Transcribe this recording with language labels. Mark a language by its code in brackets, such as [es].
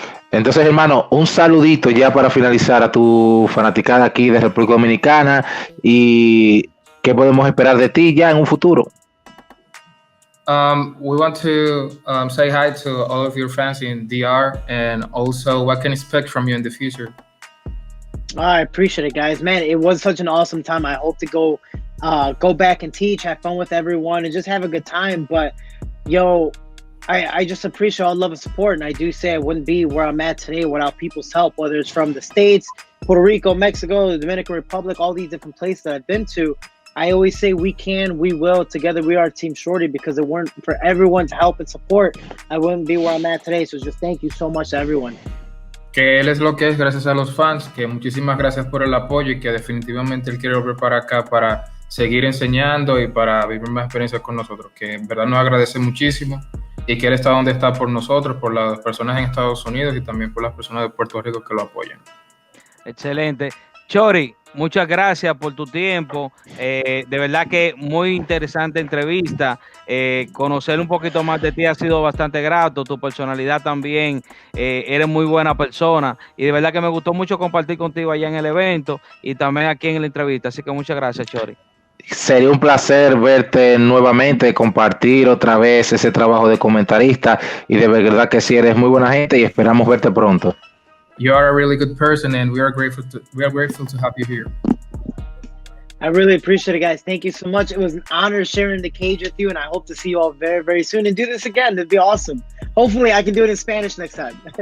[es] Entonces, hermano, un saludito ya para finalizar a tu fanaticada aquí de República Dominicana, y qué podemos esperar de ti ya en un futuro. [en] We want to say hi to all of your fans in DR, and also what can expect from you in the future. I appreciate it, guys. Man, it was such an awesome time. I hope to go back and teach, have fun with everyone, and just have a good time. But yo, I just appreciate all love and support, and I do say I wouldn't be where I'm at today without people's help, whether it's from the States, Puerto Rico, Mexico, the Dominican Republic, all these different places that I've been to. I always say we can, we will, together we are Team Shorty, because if it weren't for everyone's help and support, I wouldn't be where I'm at today. So just thank you so much to everyone. [es] Que él es lo que es gracias a los fans, que muchísimas gracias por el apoyo y que definitivamente él quiere volver para acá para seguir enseñando y para vivir más experiencias con nosotros, que en verdad nos agradece muchísimo y que él está donde está por nosotros, por las personas en Estados Unidos y también por las personas de Puerto Rico que lo apoyan. Excelente. Shorty, muchas gracias por tu tiempo. De verdad que muy interesante entrevista. Conocer un poquito más de ti ha sido bastante grato. Tu personalidad también. Eres muy buena persona. Y de verdad que me gustó mucho compartir contigo allá en el evento y también aquí en la entrevista. Así que muchas gracias, Shorty. Sería un placer verte nuevamente, compartir otra vez ese trabajo de comentarista, y de verdad que sí eres muy buena gente y esperamos verte pronto. [en] You are a really good person, and we are grateful to have you here. I really appreciate it, guys. Thank you so much. It was an honor sharing the cage with you, and I hope to see you all very, very soon and do this again. It'd be awesome. Hopefully, I can do it in Spanish next time.